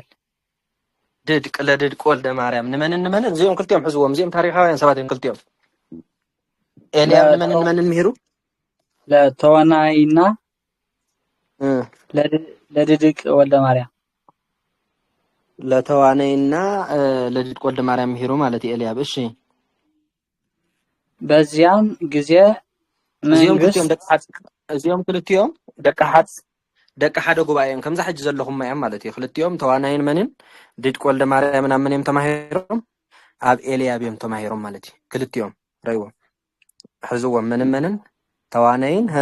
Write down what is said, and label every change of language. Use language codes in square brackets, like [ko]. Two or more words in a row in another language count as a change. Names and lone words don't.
[ti] ለድድቅ ወልደ ማርያም ንመን እዚኦም ክልቲኦም ሕዝዎም እዚኦም ታሪኻውያን ሰባት እዮም ክልቲኦም። ኤልያብ ንመን ምሂሩ [am] ለተዋናይና ለድድቅ ወልደ ማርያም [ti] ለተዋነይና ለድድ ወልደ ማርያም ምሂሩ ማለት ኤልያብ እሺ [am] በዚያም ጊዜ መንግስት [ti] እዚኦም ክልቲኦም ደቂ ሓደ ጉባኤም ከምዛ ሕጂ ዘለኹም እዮም ማለት እዩ ክልቲኦም ተዋናይን መንን ድድ ወልደ ማርያምን ኣብ መን ተማሂሮም ኣብ ኤልያብ እዮም ተማሂሮም ማለት እዩ ክልቲኦም ረይዎም ሕዝዎም መንን ተዋናይን